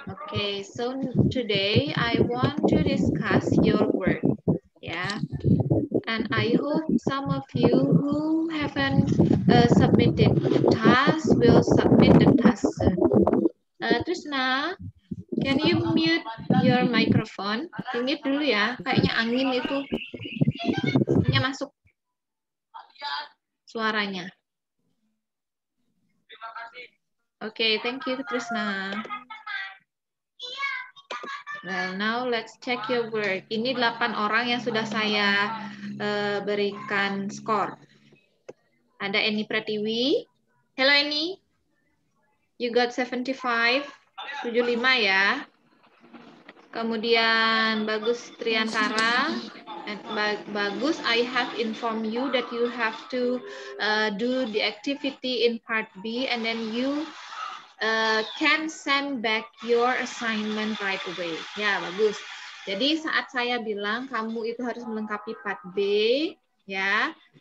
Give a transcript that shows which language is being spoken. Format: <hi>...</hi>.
<en>Okay, so today I want to discuss your work. Yeah, and I hope some of you who haven't submitted the task will submit the task soon. Trisna, can you mute your microphone?</en> <id>Mute dulu ya, kayaknya angin itu masuk suaranya.</id> <en>Okay, thank you Trisna. Well, now let's check your work.</en> <id>Ini 8 orang yang sudah saya berikan skor. Ada</id> <en>Eni Pratiwi. Hello Eni. You got 75.</en> <id>75 ya. Kemudian Bagus Triantara.</id> <en>Bagus, I have informed you that you have to do the activity in part B and then you can send back your assignment right away.</en> <id>Ya, bagus. Jadi saat saya bilang kamu itu harus melengkapi part B, ya.</id>